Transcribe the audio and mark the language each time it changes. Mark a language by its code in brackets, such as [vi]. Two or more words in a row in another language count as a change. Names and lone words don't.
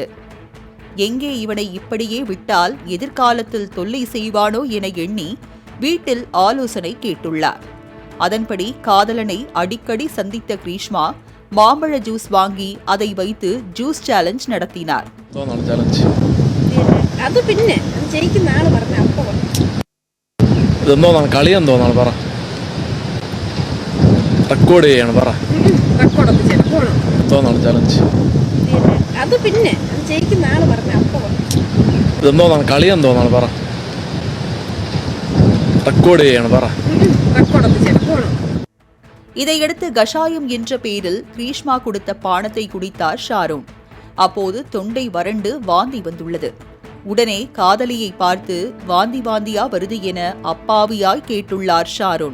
[ta] எங்கே இவனை இப்படியே விட்டால் எதிர்காலத்தில் தொல்லை செய்வானோ என எண்ணி வீட்டில் ஆலோசனை கேட்டுள்ளார். அதன்படி காதலனை அடிக்கடி சந்தித்த கிரீஷ்மா மாம்பழ ஜூஸ் வாங்கி அதை வைத்து [en] juice challenge [ta] நடத்தினார். [ml] ഇതെന്തോ കളിയെന്തോ പറ റെക്കോർഡ് ചെയ്യാണ് പറ എന്തോ ചലഞ്ച് ഇതെന്തോ കളിയെന്തോ പറ റെക്കോർഡ് ചെയ്യാണ് പറ. [ta] இதையடுத்து கஷாயம் என்ற பெயரில் கிரீஷ்மா கொடுத்த பானத்தை குடித்தார் ஷாருன். அப்போது தொண்டை வறண்டு வாந்தி வந்துள்ளது. உடனே காதலியை பார்த்து வாந்தியா வருது என அப்பாவியாய் கேட்டுள்ளார் ஷாருன்.